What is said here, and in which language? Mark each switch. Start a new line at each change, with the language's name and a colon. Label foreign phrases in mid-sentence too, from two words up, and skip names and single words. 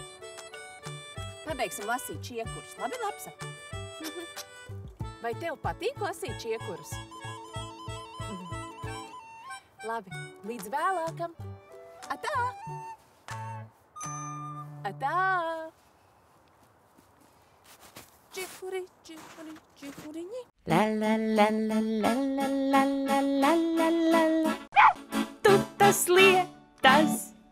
Latvian: Pabeigsim lasīt čiekurus. Labi, Lapsa? Vai tev patīk lasīt čiekurus? Labi, līdz vēlākam. Atā! Atā! Čiekuri, čiekuri, čiekuriņi. La la la la la la la la la la la. Tu tas lietas.